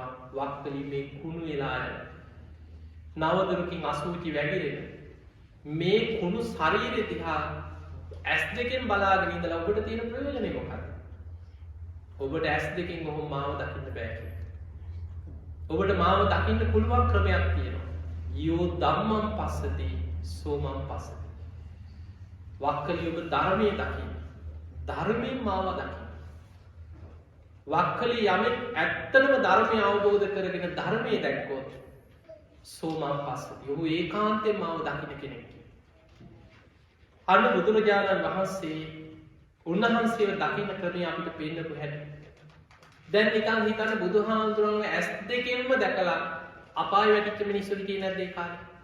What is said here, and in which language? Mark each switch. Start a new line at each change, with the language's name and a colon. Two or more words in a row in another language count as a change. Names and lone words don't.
Sinhala: වක්කලි මේ කුණු වෙලා යන නවදරුකින් අසූචි වැగిරෙන මේ කුණු ශරීරය දිහා ඇස් දෙකෙන් බලාගෙන ඉඳලා ඔබට තියෙන ප්‍රයෝජනය මොකක්ද? ඔබට ඇස් දෙකෙන් ඔහොම මාව දකින්න බෑ කියලා. ඔබට මාව දකින්න පුළුවන් ක්‍රමයක් තියෙනවා.
Pali: යෝ ධම්මං පස්සති සෝමං පස්සති.
Sinhala: වක්කලි ඔබ ධර්මයේ දකින්න. ධර්මයෙන් මාව දකින්න. වක්කලි යමෙක් ඇත්තටම ධර්මය අවබෝධ කරගෙන ධර්මයේ දැක්කොත්
Pali: සෝමං පස්සති.
Sinhala: ඔහු ඒකාන්තයෙන් මාව දකින්න කෙනෙක්. අන්න බුදුරජාණන් වහන්සේ උන්වහන්සේව දකින්න ක්‍රමය අපිට පෙන්නපු හැටි. දැන් නිකන් හිතන්න බුදුහාමුදුරන්ව ඇස් දෙකෙන්ම දැකලා අපාය වැටිච්ච මිනිස්සු හිටියේ නැද්ද ඒ කාලේ?